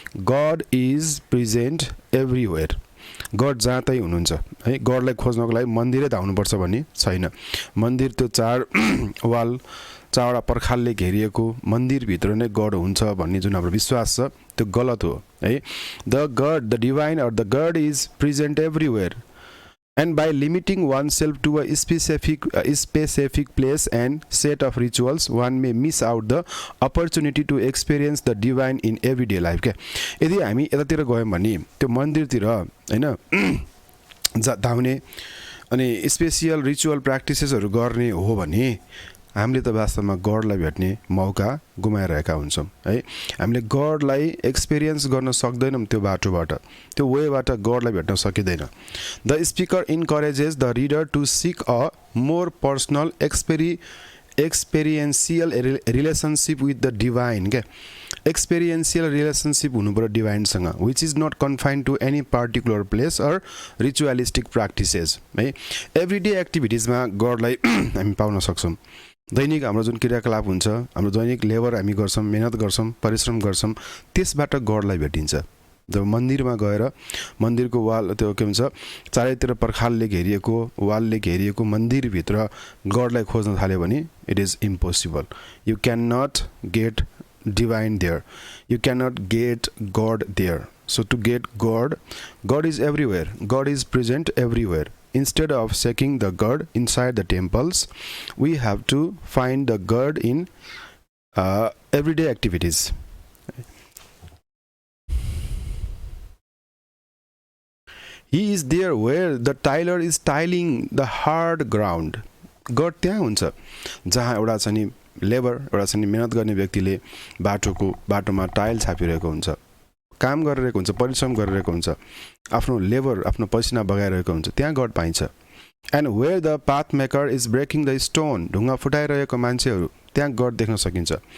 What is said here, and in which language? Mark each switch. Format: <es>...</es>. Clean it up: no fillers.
<en>God is present everywhere,</en> <ne>God जहाँ तै हुनुहुन्छ है। गडलाई खोज्नको लागि मन्दिरै धाउनुपर्छ भन्ने छैन। मन्दिर त्यो चारवटा पर्खालले घेरिएको मन्दिरभित्र नै गड हुन्छ भन्ने जुन हाम्रो विश्वास छ त्यो गलत हो है। The divine or the God is present everywhere,</ne> <en>and by limiting oneself to a specific place and set of rituals, one may miss out the opportunity to experience the divine in everyday life।</en> <ne>के यदि हामी यतातिर गयौँ भने त्यो मन्दिरतिर हैन धाउने अनि स्पेसियल रिचुअल प्र्याक्टिसेसहरू गर्ने हो भने हामीले त वास्तवमा गडलाई भेट्ने मौका गुमाइरहेका हुन्छौँ है। हामीले गडलाई एक्सपिरियन्स गर्न सक्दैनौँ, त्यो बाटोबाट त्यो वेबाट गडलाई भेट्न सकिँदैन।</ne> <en>The speaker encourages the reader to seek a more personal experiential relationship with the divine.</en> <ne>क्या एक्सपेरिएन्सियल रिलेसनसिप हुनु पर्यो डिभाइनसँग,</ne> <en>Which is not confined to any particular place or ritualistic practices है।</en> <ne>एभ्रिडे एक्टिभिटिजमा गडलाई हामी पाउन सक्छौँ। दैनिक हाम्रो जुन क्रियाकलाप हुन्छ, हाम्रो दैनिक लेबर हामी गर्छौँ, मेहनत गर्छौँ, परिश्रम गर्छौँ, त्यसबाट गडलाई भेटिन्छ। जब मन्दिरमा गएर मन्दिरको वाल त्यो के भन्छ चारैतिर पर्खालले घेरिएको वालले घेरिएको मन्दिरभित्र गडलाई खोज्न थाल्यो भने</ne> <en>It is impossible. You can not get divine there, you cannot get God there. So to get God is everywhere, God is present everywhere. Instead of seeking the God inside the temples, we have to find the God in everyday activities. He is there where the tiler is tiling the hard ground.</en> <ne>God त्यहाँ हुन्छ जहाँ एउटा चाहिँ labour एउटा चाहिँ मेहनत गर्ने व्यक्तिले बाटोमा टाइल छापिरहेको हुन्छ, काम गरिरहेको हुन्छ, परिश्रम गरिरहेको हुन्छ, आफ्नो लेबर आफ्नो पसिना बगाइरहेको हुन्छ, त्यहाँ गड पाइन्छ।</ne> <en>and where the path maker is breaking the stone,</en> <ne>ढुङ्गा फुटाइरहेको मान्छेहरू त्यहाँ गड देख्न सकिन्छ।</ne>